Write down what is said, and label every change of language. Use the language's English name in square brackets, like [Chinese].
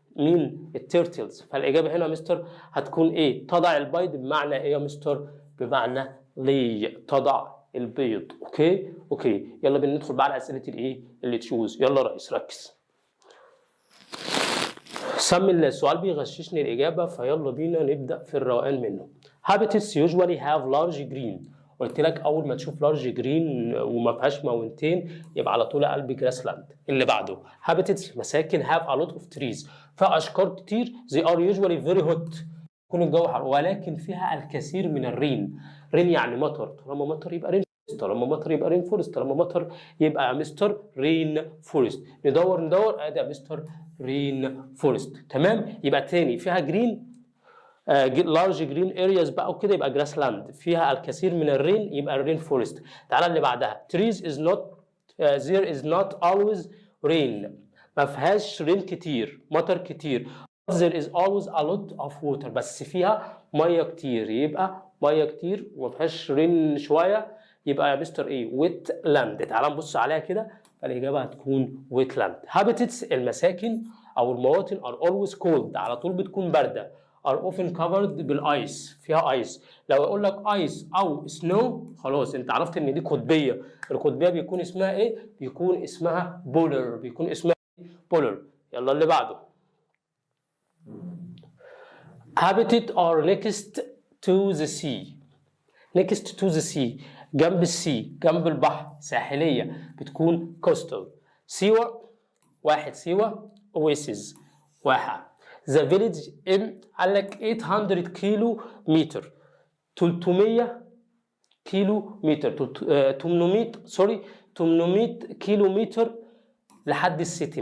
[Arabic] مين؟ التيرتلز. فالاجابه هنا يا مستر هتكون ايه؟ تضع البيض بمعنى ايه يا مستر؟ بمعنى لي، تضع البيض. اوكي يلا بينا ندخل بقى على اسئله الايه اللي تشوز. يلا يا ريس ركز. سمي السؤال بيغششني الاجابه، فيلا بينا نبدا في الروقان منه. [English] Habitats usually have large green. [Arabic] قلت لك اول ما تشوف لارج جرين وما فيهاش ماونتين يبقى على طول قلب جراس لاند. [English] اللي بعده Habitats [Arabic] مساكن [English] have a lot of trees. [Arabic] فيها اشجار كتير [English] they are usually very hot. [Arabic] يكون الجو حر ولكن فيها الكثير من الرين. رين يعني مطر، طالما مطر يبقى رين فورست، طالما مطر يبقى رين فورست، طالما مطر يبقى مستر رين فورست. ندور ادي مستر رين فورست. تمام. يبقى تاني فيها جرين لارج جرين ارياز بقى وكده يبقى جراس لاند. فيها الكثير من الرين يبقى الرين فورست. تعالى اللي بعدها [English] trees is not there is not always rain. [Arabic] ما فيهاش رين كتير، مطر كتير. [English] there is always a lot of water. [Arabic] بس فيها ميه كتير، يبقى ميه كتير وما فيهاش رين شويه يبقى يا مستر ايه ويت لاند. تعالى نبص عليها كده، فالاجابه هتكون ويت لاند. habitats المساكن او المواطن [English] are always cold [Arabic] على طول بتكون بارده. [English] are often covered [Arabic] بالايس، فيها ايس. لو اقول لك ايس او سنو خلاص انت عرفت ان دي قطبيه. القطبيه بيكون اسمها ايه؟ بيكون اسمها بولر، بيكون اسمها بولر. يلا اللي بعده. [English] habitat are next to the sea. next to the sea [Arabic] جنب السي، جنب البحر، ساحليه بتكون coastal. سيوه واحد، سيوه oasis واحد. The village قال لك 800 كيلو متر، 300 كيلو متر 800 كيلو متر لحد السيتي.